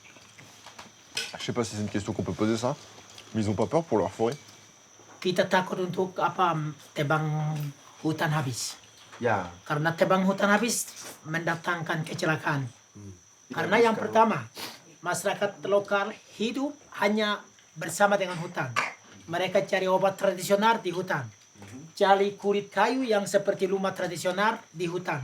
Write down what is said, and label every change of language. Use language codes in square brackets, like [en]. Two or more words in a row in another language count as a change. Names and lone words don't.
[fr] Je sais pas si c'est une question qu'on peut poser ça, mais ils ont pas peur pour leur forêt. [id] Kita takut untuk tebang hutan habis. Ya, Karena tebang hutan habis mendatangkan kecelakaan. Karena yang pertama, masyarakat lokal hidup hanya bersama dengan hutan. Mereka cari obat tradisional di hutan. Cari kulit kayu yang seperti rumah tradisional di hutan.